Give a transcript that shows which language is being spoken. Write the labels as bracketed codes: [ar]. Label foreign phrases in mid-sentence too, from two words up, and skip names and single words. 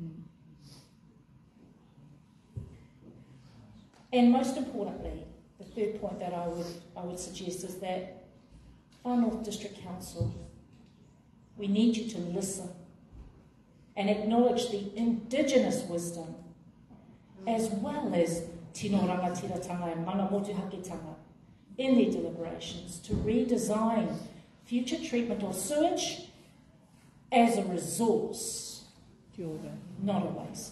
[en] And most importantly, the third point that I would suggest is that Far North District Council, we need you to listen and acknowledge the Indigenous wisdom as well as [mi] tino rangatiratanga [en] and [mi] mana motuhaketanga [en] in their deliberations to redesign future treatment of sewage as a resource, not a waste.